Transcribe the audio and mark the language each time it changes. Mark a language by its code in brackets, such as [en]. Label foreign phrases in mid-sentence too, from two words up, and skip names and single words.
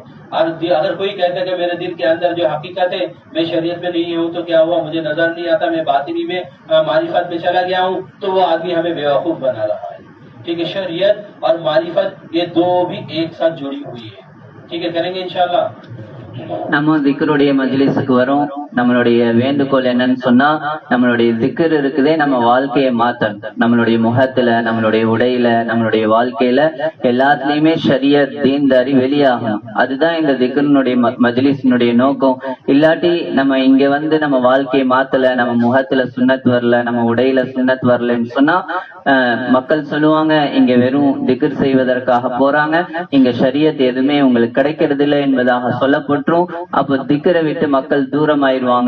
[hi] और अगर कोई कहता है कि मेरे दिल के अंदर जो हकीकत है, मैं शरीयत में नहीं हूँ तो क्या हुआ, मुझे नजर नहीं आता, मैं बातिनी में मारिफत में चला गया हूँ, तो वो आदमी हमें बेवकूफ बना रहा है। ठीक है, शरीयत और मारिफत ये दो भी एक साथ जुड़ी हुई है। ठीक है, करेंगे इंशाल्लाह। [ta] நம்ம திக்கருடைய மஜ்லிஸுக்கு வரோம். நம்மளுடைய வேண்டுகோள் என்னன்னு சொன்னா, நம்மளுடைய திக்கர் இருக்குதே நம்ம வாழ்க்கையை மாத்தணும். நம்மளுடைய முகத்துல, நம்மளுடைய உடையில, நம்மளுடைய வாழ்க்கையில எல்லாத்துலயுமே ஷரியத் தீன்தாரி வெளியாகணும். அதுதான் இந்த திக்கருடைய மஜ்லிஸினுடைய நோக்கம். இல்லாட்டி நம்ம இங்க வந்து நம்ம வாழ்க்கையை மாத்தல, நம்ம முகத்துல சுன்னத் வரல, நம்ம உடையில சுன்னத் வரலன்னு சொன்னா மக்கள் சொல்லுவாங்க, இங்க வெறும் திக்ர் செய்வதற்காக போறாங்க, இங்க ஷரியத் எதுவுமே உங்களுக்கு கிடைக்கிறது இல்லை என்பதாக சொல்லப்பட்டு அப்ப திக்கரை விட்டு மக்கள் தூரம் ஆயிடுவாங்க.